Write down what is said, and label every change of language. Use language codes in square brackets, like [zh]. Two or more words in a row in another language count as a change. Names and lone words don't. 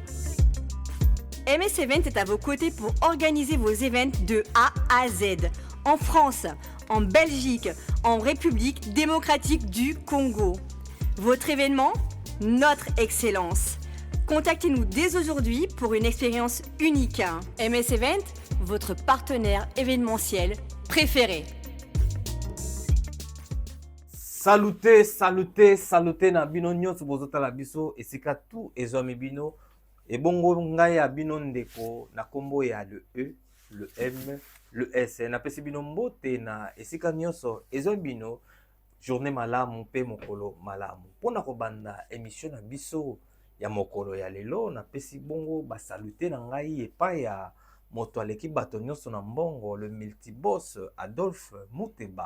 [fr] MS Event est à vos côtés pour organiser vos événements de A à Z, en France, en Belgique, en République démocratique du Congo. Votre événement, notre excellence. Contactez-nous dès aujourd'hui pour une expérience unique. MS Event, votre partenaire événementiel préféré. [ln] Saluté, saluté, saluté na bino nyonso bozota la biso esika tout ezomi bino et bongo ngai ya bino ndeko na kombo ya le E, le M, le S na pesi bino mbote na esika nyonso ezomi bino journée malamu pe mokolo malamu pona ko banda émission na biso ya mokolo ya lelo na pesi bongo ba saluté na ngai epai ya moto aleki bato nyonso na mbongo le multiboss Adolphe Muteba.